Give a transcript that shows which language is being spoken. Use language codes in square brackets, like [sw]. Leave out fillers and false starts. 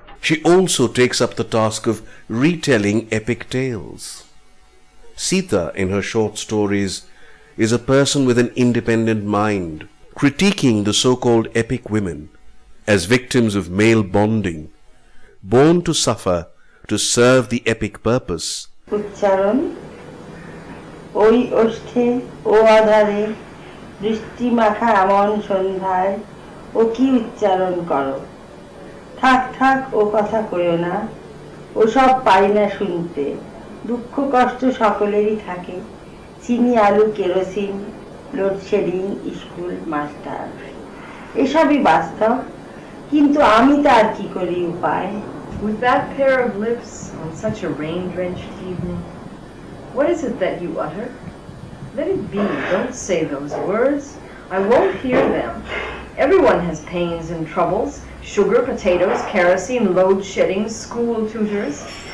[en] She also takes up the task of retelling epic tales. Sita, in her short stories, is a person with an independent mind, critiquing the so-called epic women as victims of male bonding, born to suffer to serve the epic purpose. [bn] উচ্চারণ ওই ওষ্ঠে ও আধারে দৃষ্টি মাখা এমন সন্ধ্যায় ও কি উচ্চারণ করো থাক থাক ও কথা কইও না ও সব পারি না শুনতে দুঃখ কষ্ট সকলেরই থাকে চিনি আলু কেরোসিন লোডশেডিং স্কুল মাস্টার এসবই বাস্তব কিন্তু আমি তার কি করি উপায় [en] With that pair of lips on such a rain-drenched evening, what is it that you utter? Let it be. Don't say those words. I won't hear them. Everyone has pains and troubles. Sugar, potatoes, kerosene, load shedding, school tutors.